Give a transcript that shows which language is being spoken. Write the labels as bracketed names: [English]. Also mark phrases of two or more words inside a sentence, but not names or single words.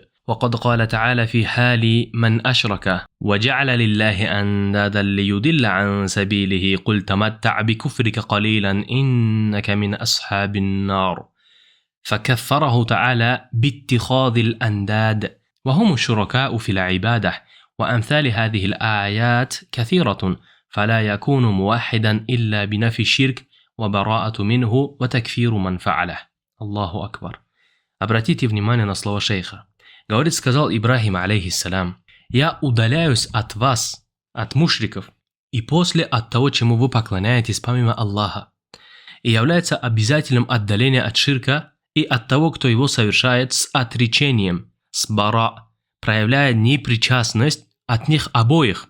[Arabic] وقد قال تعالى في حال من أشرك وجعل لله أندادا ليضل عن سبيله قل تمتع بكفرك قليلا إنك من أصحاب النار، فكفره تعالى باتخاذ الأنداد وهم الشركاء في العبادة. وأمثال هذه الآيات كثيرة، فلا يكون موحدا إلا بنفي الشرك وبراءة منه وتكفير من فعله. الله أكبر. [Russian] Обратите внимание на слова шейха. Говорит, сказал Ибрахим, алейхиссалям: «Я удаляюсь от вас, от мушриков, и после от того, чему вы поклоняетесь помимо Аллаха, и является обязательным отдаление от ширка и от того, кто его совершает, с отречением, с бара, проявляя непричастность от них обоих».